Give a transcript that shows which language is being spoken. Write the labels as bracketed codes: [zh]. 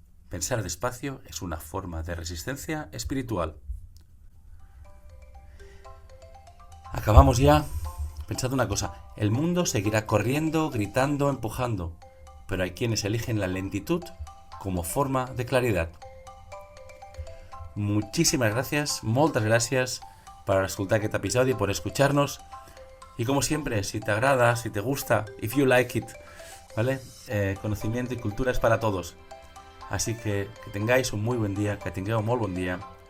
[es] Pensar despacio es una forma de resistencia espiritual. Acabamos ya. Pensad una cosa, el mundo seguirá corriendo, gritando, empujando, pero hay quienes eligen la lentitud como forma de claridad. [ca] Moltes gràcies per escoltar aquest episodi, [es] por escucharnos. Y como siempre, si te agrada, si te gusta, [en] if you like it, [es] ¿vale? Conocimiento y cultura es para todos. Así que tengáis un muy buen día, que tengáis un muy buen día.